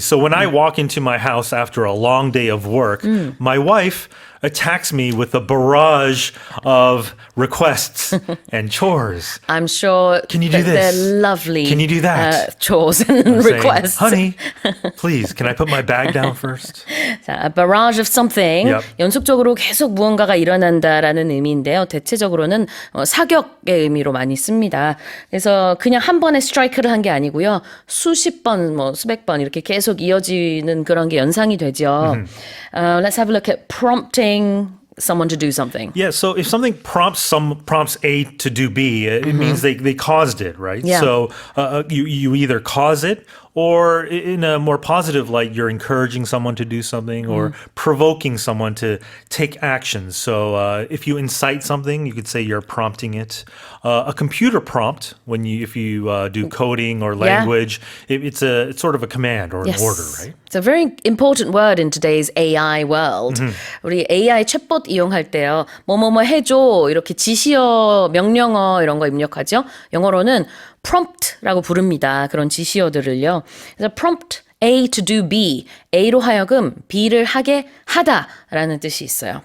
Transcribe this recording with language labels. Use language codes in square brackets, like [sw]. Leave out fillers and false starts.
[en] So when I walk into my house after a long day of work, my wife attacks me with a barrage of requests and chores. I'm sure can you do this? They're lovely. Can you do that? Chores and requests. Saying, honey, please, can I put my bag down first? 자, a barrage of something. [ko] 연속적으로 계속 무언가가 일어난다라는 의미인데요. 대체적으로는 사격의 의미로 많이 씁니다. 그래서 그냥 한 번에 스트라이크를 한 게 아니고요. 수십 번, 수백 번 이렇게 계속 이어지는 그런 게 연상이 되죠. [en] Let's have a look at prompting someone to do something. Yeah, so if something prompts A to do B, it means they caused it, right? Yeah. So you either cause it, or in a more positive light, you're encouraging someone to do something or provoking someone to take action. So if you incite something, you could say you're prompting it. A computer prompt, if you do coding or language, it's sort of a command or an order, right? It's a very important word in today's AI world. [ko] 우리 AI 챗봇 이용할 때요. 뭐뭐뭐 해줘 이렇게 지시어, 명령어 이런 거 입력하죠. 영어로는 prompt라고 부릅니다. 그런 지시어들을요. [en] 그래서 prompt A to do B. [ko] A로 하여금 B를 하게 하다라는 뜻이 있어요.